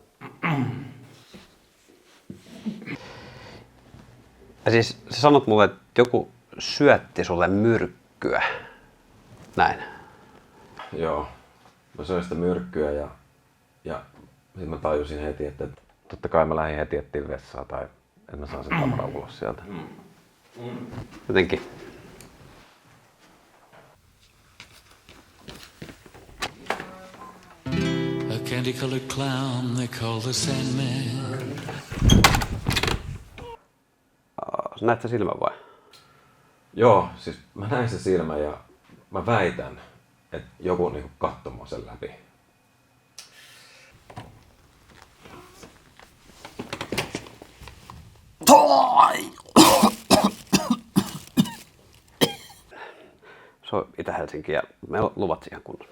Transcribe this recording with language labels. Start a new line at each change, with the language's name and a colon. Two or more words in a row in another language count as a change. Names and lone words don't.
Finnish: Ja siis sä sanot mulle, että joku syötti sulle myrkkyä. Näin. Joo. Mä söin sitä myrkkyä ja sitten mä tajusin heti, että totta kai mä lähdin heti etsiä vessaa tai että mä saan sen tavaran ulos sieltä. Jotenkin.
English: A candy-colored clown they call the Sandman.
Finnish: Näet sä silmän vai? Joo, siis mä näin sen silmän ja mä väitän, että joku niinku katsoi mua sen läpi. Se on Itä-Helsinki ja me luvat siihen kunnossa.